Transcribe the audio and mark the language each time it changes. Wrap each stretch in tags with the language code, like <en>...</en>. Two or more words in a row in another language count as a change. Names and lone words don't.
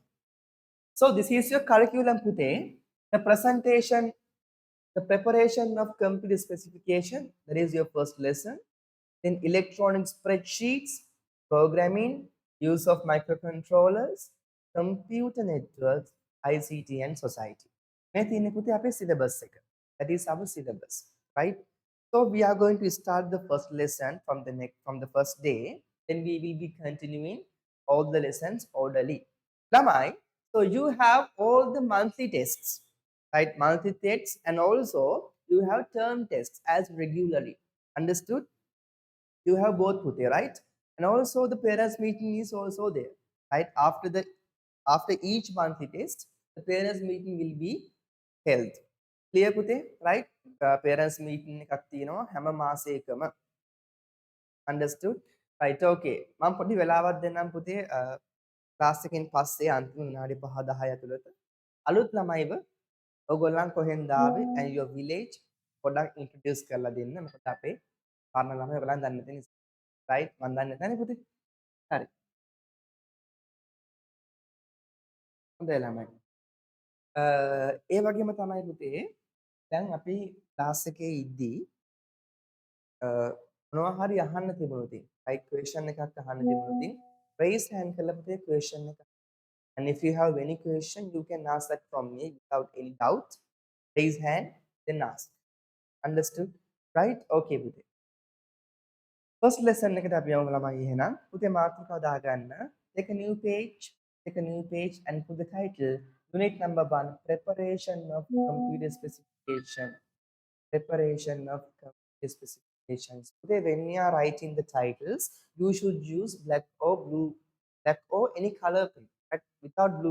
<en>So this is your curriculum Pute. The presentation, the preparation of computer specification, that is your first lesson. Then electronic spreadsheets, programming, use of microcontrollers, computer networks, ICT and society.</en> <si>මේ තියෙන්නේ පුතේ අපේ syllabus එක.</si> <en>That is our syllabus, right? So we are going to start the first lesson from the first day. Then we will be continuing all the lessons orderly. Lamai, so you have all the monthly tests, right? Monthly tests, and also you have term tests as regularly. Understood? You have both Pute, right? And also the parents meeting is also there, right? After each monthly test, the parents meeting will be held. Clear Pute, right? Parents meeting</en> <si>එකක් තියෙනවා හැම මාසයකම.</si> <en>Understood? Right, okay.</en> <si>මම පොඩි වෙලාවක් දෙන්නම් පුතේ ක්ලාස් එකෙන් පස්සේ අන්තිම විනාඩි 5-10 ඇතුළත අලුත් ළමයිව ඔයගොල්ලන් කොහෙන්ද ආවේ</si> <en>and your village</en> <si>පොඩ්ඩක් introduce කරලා දෙන්න. මොකද අපේ පරණ ළමයි ඔයගොල්ලන් දන්නේ නැති නිසා. right? මම දන්නේ නැතනේ පුතේ. හරි. හොඳයි ළමයි. ඒ වගේම තමයි පුතේ දැන් අපි ක්ලාස් එකේ ඉද්දී මොනවා හරි අහන්න තිබුණොත්</si> <en>right question</en> <si>එකක් අහන්න තිබුණොත්</si> <en>raise hand</en> <si>කරලා පුතේ question එක.</si> <en>And if you have any question, you can ask that from me without any doubt. Raise hand, then ask. Understood? Right?</en> <si>Okay, පුතේ.</si> <en>First lesson</en> <si>එකට අපි යමු ළමයි එහෙනම්. පුතේ මාතෘකාව දාගන්න.</si> <en>Take a new page and put the title. Unit number 1, preparation of computer specification. Preparation of computer specifications. Today, when we are writing the titles, you should use black or blue, black or any color pen, but without blue.</en>